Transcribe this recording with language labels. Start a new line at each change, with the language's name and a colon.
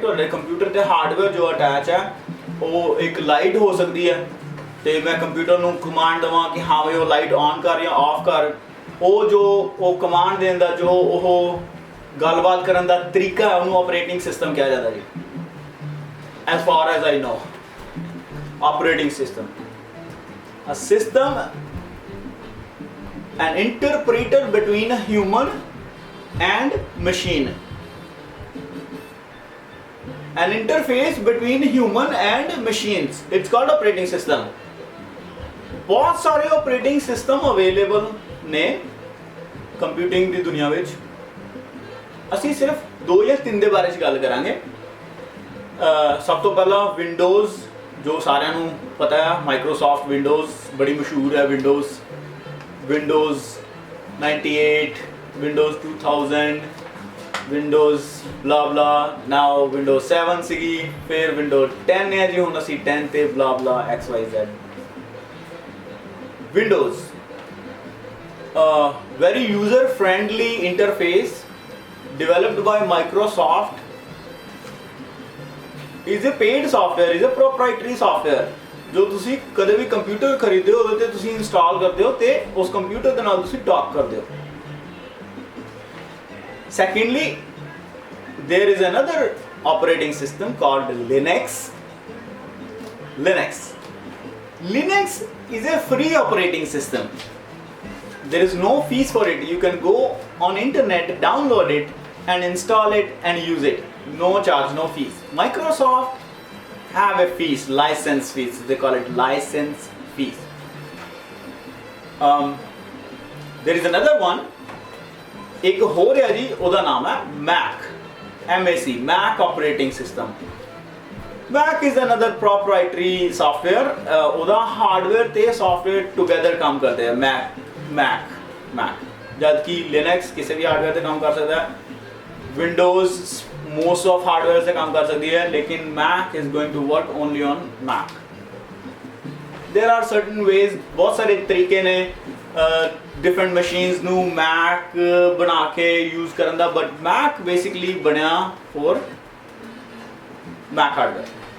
Punjabi: ਤੁਹਾਡੇ ਕੰਪਿਊਟਰ ਤੇ ਹਾਰਡਵੇਅਰ ਜੋ ਅਟੈਚ ਹੈ ਉਹ ਇੱਕ ਲਾਈਟ ਹੋ ਸਕਦੀ ਹੈ ਤੇ ਮੈਂ ਕੰਪਿਊਟਰ ਨੂੰ ਕਮਾਂਡ ਦੇਵਾਂ ਕਿ ਹਾਂ ਵੀ ਉਹ ਲਾਈਟ ਔਨ ਕਰ ਜਾਂ ਆਫ ਕਰ। ਉਹ ਕਮਾਂਡ ਦੇਣ ਦਾ ਜੋ ਉਹ ਗੱਲਬਾਤ ਕਰਨ ਦਾ ਤਰੀਕਾ ਹੈ ਉਹਨੂੰ ਆਪਰੇਟਿੰਗ ਸਿਸਟਮ ਕਿਹਾ ਜਾਂਦਾ ਜੀ।
English: As far as I know, operating system, a system, an interpreter between a human and machine, an interface between human and machines. It's called operating system.
Hindi: बहुत सारे ऑपरेटिंग सिस्टम अवेलेबल ने computing की दुनिया में।
Punjabi: ਅਸੀਂ ਸਿਰਫ 2 ਜਾਂ 3 ਦੇ ਬਾਰੇ 'ਚ ਗੱਲ ਕਰਾਂਗੇ। ਸਭ ਤੋਂ ਪਹਿਲਾਂ ਵਿੰਡੋਜ਼ ਜੋ ਸਾਰਿਆਂ ਨੂੰ ਪਤਾ ਹੈ ਮਾਈਕਰੋਸਾਫਟ ਵਿੰਡੋਜ਼ ਬੜੀ ਮਸ਼ਹੂਰ ਹੈ। ਵਿੰਡੋਜ਼ 98, ਵਿੰਡੋਜ਼ 2000, ਵਿੰਡੋਜ਼ ਬਲਾ ਬਲਾ, ਨਾਓ ਵਿੰਡੋਜ਼ 7 ਸੀਗੀ, ਫਿਰ ਵਿੰਡੋਜ਼ 10 ਹੈ ਜੀ, ਹੁਣ ਅਸੀਂ 10 ਤੇ ਬਲਾ ਬਲਾ XYZ। Windows
English: very user friendly interface developed by Microsoft, is a paid software, is a proprietary software
Punjabi: ਜੋ ਤੁਸੀਂ ਕਦੇ ਵੀ ਕੰਪਿਊਟਰ ਖਰੀਦਦੇ ਹੋ ਉਹਦੇ ਤੇ ਤੁਸੀਂ ਇੰਸਟਾਲ ਕਰਦੇ ਹੋ ਤੇ ਉਸ ਕੰਪਿਊਟਰ ਦੇ ਨਾਲ ਤੁਸੀਂ ਟਾਕ ਕਰਦੇ ਹੋ।
English: Secondly, there is another operating system called Linux. Linux is a free operating system. There is no fees for it. You can go on internet, download it and install it and use it. No charge, no fees. Microsoft have a fees, license fees. They call it license fees. There is another one.
Hindi: एक हो रहा जी,
Punjabi: ਉਹਦਾ ਨਾਮ ਹੈ MAC, Mac operating system.
English: Mac is another proprietary software.
Punjabi: ਉਹਦਾ hardware ਤੇ software together ਕੰਮ ਕਰਦੇ ਆ। Mac ਜਦ ਕਿ Linux ਕਿਸੇ ਵੀ ਹਾਰਡਵੇਅਰ ਤੇ ਕੰਮ ਕਰ ਸਕਦਾ ਹੈ।
English: Windows most of hardware
Hindi: से काम कर सकती है,
English: लेकिन Mac is going to work only on Mac. There are certain ways,
Punjabi: बहुत सारे तरीके ने
English: different machines ਨੂੰ Mac ਬਣਾ ਕੇ use ਕਰਨ ਦਾ, but Mac basically ਬਣਿਆ for Mac hardware.